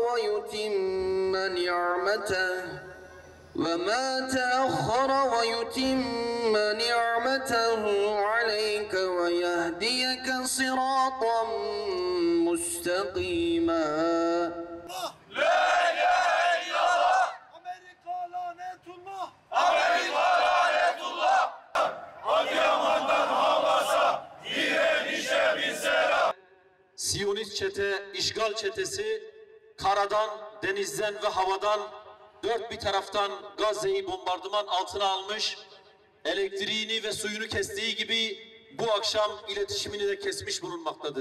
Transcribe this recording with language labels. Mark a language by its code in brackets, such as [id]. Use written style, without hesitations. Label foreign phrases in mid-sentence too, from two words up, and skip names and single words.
[ar] ويتم نعمته عليك ويهديك صراطا مستقيما لا إله إلا الله. [tr] Amerika lanetullah. Amerika lanetullah. Adıyaman'dan Hamas'a direnişe bir selam. Siyonist çete, işgal çetesi karadan, denizden ve havadan dört bir taraftan Gazze'yi bombardıman altına almış, elektriğini ve suyunu kestiği gibi bu akşam iletişimini de kesmiş bulunmaktadır.